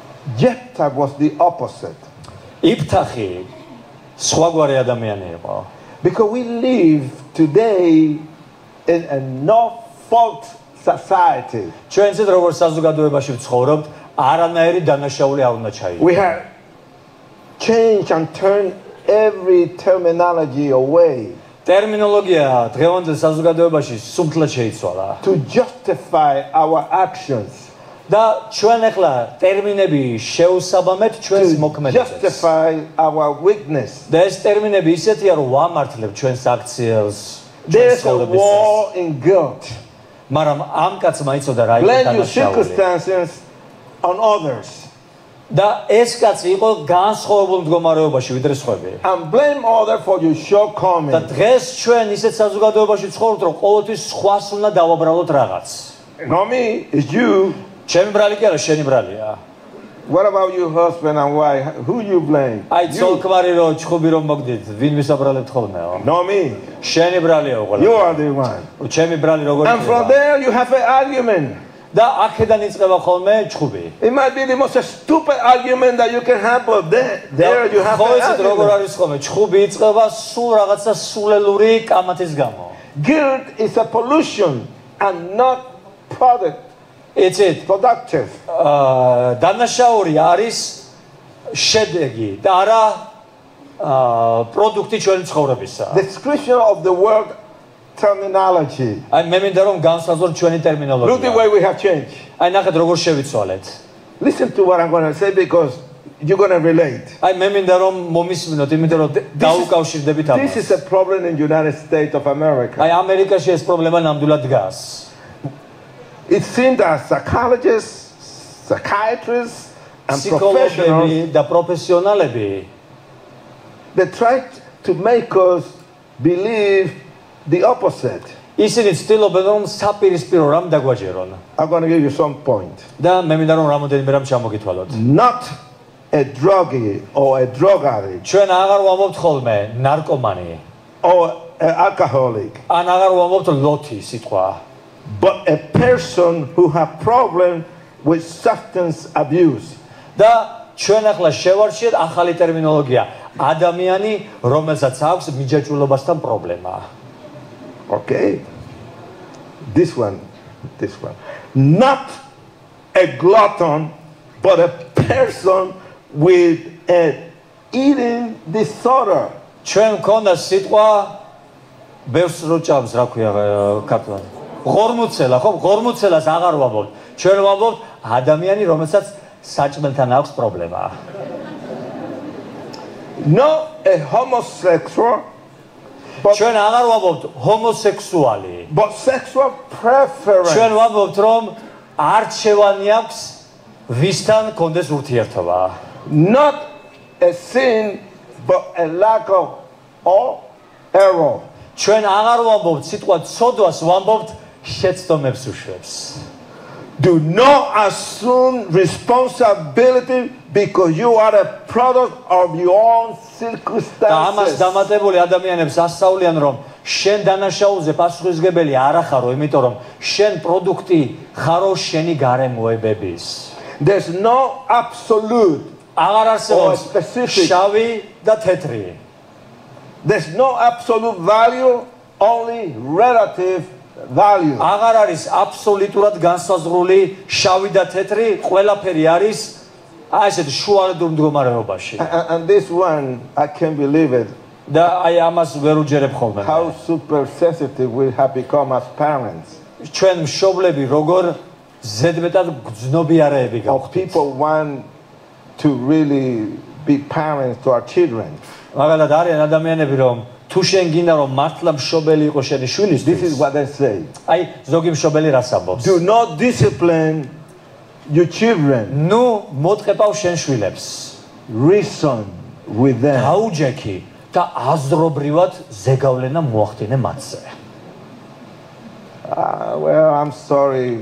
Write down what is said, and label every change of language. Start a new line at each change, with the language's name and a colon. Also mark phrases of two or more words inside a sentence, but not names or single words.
English: Jephthah was the opposite.
Georgian: იფთახი სხვაგვარი ადამიანი იყო.
English: Because we live today in a no-fault society.
Georgian: ჩვენ ცით როგორც საზოგადოებაში ვცხოვრობთ, არანაირი დანაშაული არ უნდა ჩაიგდეს.
English: We have changed and turned every terminology away.
Georgian: ტერმინოლოგია დღევანდელ საზოგადოებაში სუმთლად შეიცვალა.
English: To justify our actions.
Georgian: და ჩვენ ახლა ტერმინები შევსაბამეთ ჩვენს მოქმედებას.
English: To justify our weakness.
Georgian: და ეს ტერმინები ისეთია, რომ ვამართლებთ ჩვენს აქციელს.
English: There's a war in guilt.
Georgian: მაგრამ ამ კაცმა იცოდა რა იყო
English: Blame your
Georgian: დანაშაული.
English: circumstances on others.
Georgian: და ეს კაცი იყო განსხვავებულ მდგომარეობაში ვიდრე სხვები.
English: And blame others for your
Georgian: და
English: shortcomings.
Georgian: დღეს ჩვენ ისეთ საზოგადოებაში ვცხოვრობთ, რომ ყოველთვის სხვას უნდა დავაბრალოთ რაღაც.
English: Not me, it's you.
Georgian: ჩემი ბრალი კი არა, შენი ბრალია.
English: What about your husband and wife? Who you blame?
Georgian: აი ცოლ-ქმარი რო ჩხუბი რომ მოგდით, ვინ ვისაბრალებთ ხოლმეო?
English: Not me.
Georgian: შენი ბრალია უყოლა.
English: You are the one.
Georgian: ჩემი ბრალი როგორ
English: And from there you have an argument.
Georgian: და აქედან იწყება ხოლმე ჩხუბი.
English: It might be the most stupid argument that you can have, but there you have
Georgian: ხო
English: an
Georgian: ესეთ როგორ
English: argument.
Georgian: არის ხოლმე ჩხუბი იწყება სულ რაღაცა სულელური კამათის გამო.
English: Guilt is a pollution and not
Georgian: იცით,
English: productive.
Georgian: დანაშაული არის შედეგი და არა პროდუქტი ჩვენი ცხოვრებისა.
English: Description of the word terminology.
Georgian: აი მე მინდა რომ განსაზღვრო ჩვენი
English: Look the
Georgian: ტერმინოლოგია.
English: way we have changed.
Georgian: აი ნახეთ როგორ შევიცვალეთ.
English: Listen to what I'm going to say because you're going to relate.
Georgian: აი მე მინდა რომ მომისმინოთ, იმიტომ რომ დაუკავშირდებით
English: This is
Georgian: ამას.
English: a problem in the United States of America.
Georgian: აი ამერიკაში ეს პრობლემა ნამდვილად დგას.
English: It seems that psychologists, psychiatrists, and professionals,
Georgian: ფსიქოლოგები და პროფესიონალები
English: they try to make us believe the opposite.
Georgian: ისინი ცდილობენ რომ საპირისპირო რამ დაგვაჯერონ.
English: I'm going to give you some point.
Georgian: და მე მინდა რომ რამოდენიმე რამ ჩამოგითვალოთ.
English: Not a druggie or a drug addict
Georgian: ჩვენ აღარ ვამბობთ ხოლმე ნარკომანი
English: or an alcoholic,
Georgian: ან აღარ ვამბობთ ლოთი სიტყვა.
English: but a person who has problem with substance abuse.
Georgian: და ჩვენ ახლა შევარჩიეთ ახალი ტერმინოლოგია. ადამიანი, რომელსაც აქვს მიჯაჭვულობასთან პრობლემა.
English: Okay? This one. Not a glutton, but a person with an eating disorder.
Georgian: ჩვენ მქონდა სიტყვა ბევრს რო ჭამს, რა ქვია ქართულად. ღორმუცელა, ხო? ღორმუცელას აღარ ვამბობთ. ჩვენ ვამბობთ ადამიანი, რომელსაც საჭმელთან აქვს პრობლემა.
English: Not a homosexual,
Georgian: ჩვენ აღარ ვამბობთ ჰომოსექსუალი.
English: but sexual preference.
Georgian: ჩვენ ვამბობთ რომ არჩევანი აქვს ვისთან კონდეს ურთიერთობა.
English: Not a sin, but a lack of all error.
Georgian: ჩვენ აღარ ვამბობთ სიტყვა ცოდვას, ვამბობთ შეცდომებს უშვებს.
English: Do not assume responsibility because you are a product of your own
Georgian: და ამას
English: circumstances.
Georgian: დამატებული ადამიანებს ასწავლიან რომ შენ დანაშაულზე პასუხისმგებელი არ ახარო, იმიტომ რომ შენ პროდუქტი ხარო შენი გარემოებების.
English: There's no absolute.
Georgian: აღარ არსებობს
English: specific.
Georgian: შავი და თეთრი.
English: There's no absolute value, only relative value.
Georgian: აღარ არის აბსოლუტურად განსაზღვრული შავი და თეთრი, ყველაფერი არის აი ესეთ შუალედურ მდგომარეობაში.
English: And this one, I can't believe it.
Georgian: და აი ამას ვერ უჯერებ ხოლმე.
English: How super sensitive we have become as parents.
Georgian: ჩვენ მშობლები როგორ ზედმეტად გრძნობიარეები
English: Or
Georgian: გავხდით.
English: people want to really be parents to our children.
Georgian: მაგალითად არიან ადამიანები რომ თუ შენ გინდა რომ მართლა მშობელი იყოს შენი შვილისთვის.
English: This is what they say.
Georgian: აი ზოგი მშობელი რას ამბობს?
English: Do not discipline your children.
Georgian: ნუ მოტყეპავ შენ შვილებს.
English: Reason with them.
Georgian: დაუჯექი და აზრობრივად ზეგავლენა მოახდინე მათზე.
English: Well, I'm sorry.